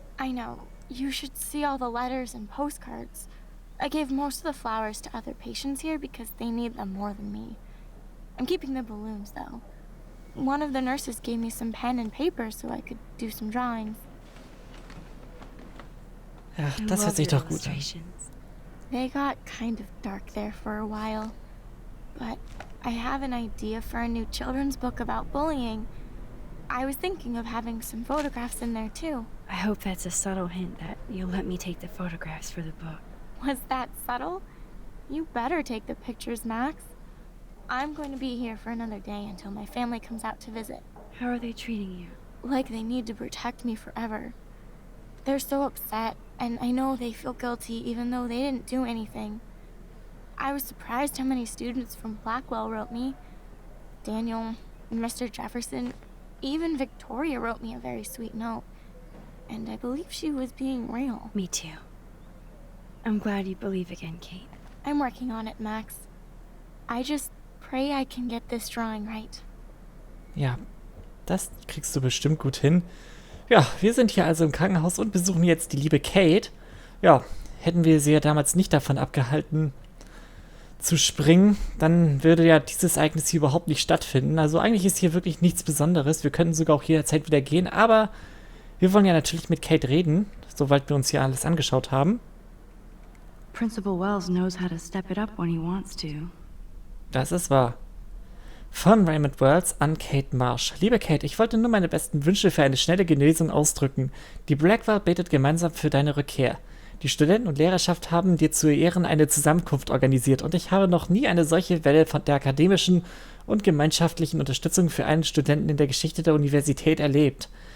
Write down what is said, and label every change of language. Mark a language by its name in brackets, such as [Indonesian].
[English] I know. You should see all the letters and postcards. I gave most of the flowers to other patients here because they need them more than me. I'm keeping the balloons, though. One of the nurses gave me some pen and paper so I could do some drawings. [German] Ja, das hört sich doch gut an. [English] They got kind of dark there for a while. But I have an idea for a new children's book about bullying. I was thinking of having some photographs in there, too. I hope that's a subtle hint that you'll let me take the photographs for the book. Was that subtle? You better take the pictures, Max. I'm going to be here for another day until my family comes out to visit. How are they treating you? Like they need to protect me forever. They're so upset, and I know they feel guilty even though they didn't do anything. I was surprised how many students from Blackwell wrote me. Daniel, Mr. Jefferson, even Victoria wrote me a very sweet note. And I believe she was being real. Me too. I'm glad you believe again, Kate. I'm working on it, Max. I just pray I can get this drawing right. [German] Ja, das kriegst du bestimmt gut hin. Ja, wir sind hier also im Krankenhaus und besuchen jetzt die liebe Kate. Ja, hätten wir sie ja damals nicht davon abgehalten zu springen, dann würde ja dieses Ereignis hier überhaupt nicht stattfinden. Also eigentlich ist hier wirklich nichts Besonderes. Wir könnten sogar auch jederzeit wieder gehen, aber wir wollen ja natürlich mit Kate reden, sobald wir uns hier alles angeschaut haben. [English] Principal Wells knows how to step it up when he wants to. [German] Das ist wahr. Von Raymond Wells an Kate Marsh. Liebe Kate, ich wollte nur meine besten Wünsche für eine schnelle Genesung ausdrücken. Die Blackwell betet gemeinsam für deine Rückkehr. Die Studenten und Lehrerschaft haben dir zu Ehren eine Zusammenkunft organisiert und ich habe noch nie eine solche Welle von der akademischen und gemeinschaftlichen Unterstützung für einen Studenten in der Geschichte der Universität erlebt.